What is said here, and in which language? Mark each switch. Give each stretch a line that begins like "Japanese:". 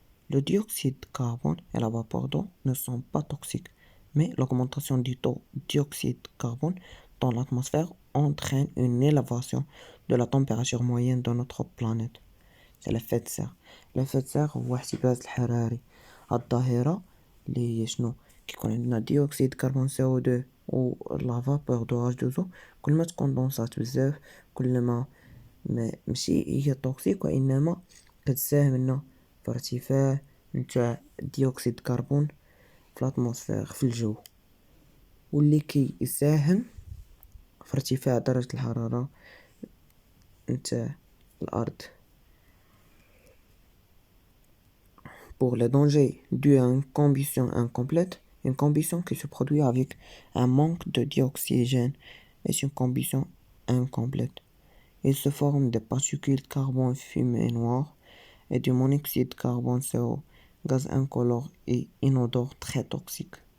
French: Le dioxyde de carbone et la vapeur d'eau ne sont pas toxiques, mais l'augmentation du taux de dioxyde de carbone dans l'atmosphère entraîne une élévation de la température moyenne de notre planète. C'est l'effet de serre. l'effet de serre
Arabic: هو احتباس الحراري. الظاهرة اللي هي شنو؟ كيكون عندنا ديوكسيد كربون CO2 و لا فابور دو H2O، كل ما تكوندونسات بزاف كل ما ماشي هي توكسيك، وإنما كتساهم لنا في ارتفاع نتاع ديوكسيد كربون في الاتموسفير في الجو، واللي كيساهم في ارتفاع درجة الحرارة نتاع الأرض.
French: Pour les dangers dus à une combustion incomplète, une combustion qui se produit avec un manque de dioxygène est une combustion incomplète. Il se forme des particules de carbone fumée noire et du monoxyde de carbone CO, gaz incolore et inodore très toxique.